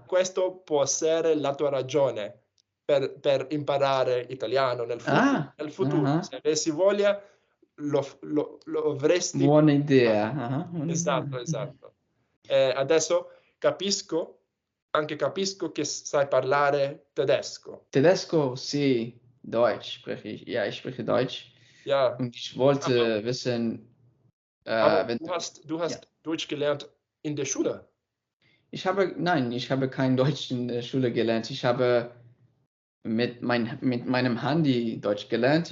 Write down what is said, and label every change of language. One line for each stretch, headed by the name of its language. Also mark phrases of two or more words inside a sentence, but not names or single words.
Italian: Questo può essere la tua ragione per imparare italiano nel futuro. Ah, Nel futuro, ah, se avessi voglia, lo avresti. buona idea. Ah, buona idea. Esatto, esatto. Adesso capisco che sai parlare tedesco. Tedesco, sì,
German: Deutsch spreche ich. Ja, ich spreche Deutsch. Ja, Und ich aber, wollte wissen, aber wenn du ja, hast Deutsch gelernt in der Schule. nein, ich habe kein Deutsch in der Schule gelernt. Ich habe mit meinem Handy Deutsch gelernt.